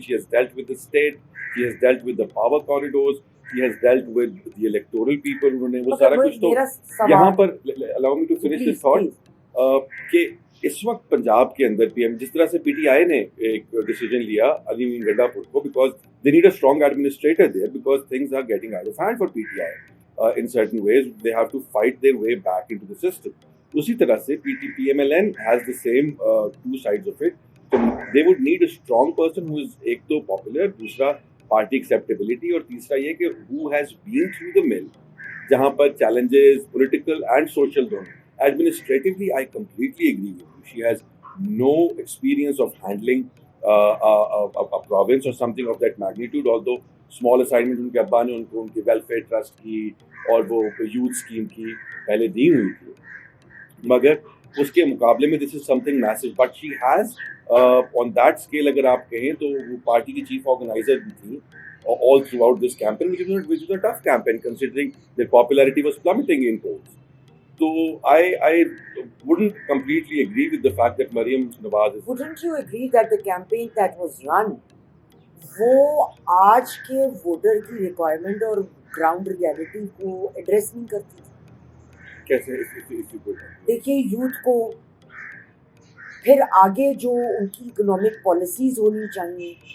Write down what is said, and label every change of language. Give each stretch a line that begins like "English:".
English: She has dealt with the state, she has dealt with the power corridors, she has dealt with the electoral people.
Urdu: انہوں نے وہ سارا کچھ. تو یہاں پر
English: allow me to finish this thought
Urdu: کہ اس وقت پنجاب کے اندر پی ایم جس طرح سے پی ٹی آئی نے ایک ڈیسیجن
English: لیا علی امین گڈا پور کو، because they need a strong administrator there, because things are getting out of hand for P T I in certain ways. They have to fight their way back into the system.
Urdu: اسی طرح سے
English: P M L N has the same two sides of it. تو they would need a strong person who is ایک تو popular,
Urdu: دوسرا party acceptability, اور تیسرا یہ کہ
English: Who has been through the mill, جہاں پر challenges political and social دونوں. Administratively, I completely agree with you. She has no experience of handling a province or something of that magnitude, although small assignment
Urdu: ان کے ابا نے ان کو ان کے welfare trust کی اور وہ یوتھ اسکیم کی پہلے دی ہوئی
English: تھی،
Urdu: مگر اس کے مقابلے میں
English: this is something massive. But she has on that scale
Urdu: اگر آپ کہیں تو وہ پارٹی کی چیف آرگنائزر بھی تھی
English: all throughout this campaign, which is a tough campaign considering their popularity was plummeting in polls. So I wouldn't completely agree with the fact that Maryam Nawaz is... Wouldn't you agree that the campaign that was run
Urdu: وہ آج کے voter کی requirement اور ground reality کو address نہیں کرتی تھی؟ کیسے؟ دیکھیے یوتھ کو، پھر آگے جو ان کی اکنامک پالیسیز ہونی چاہیے.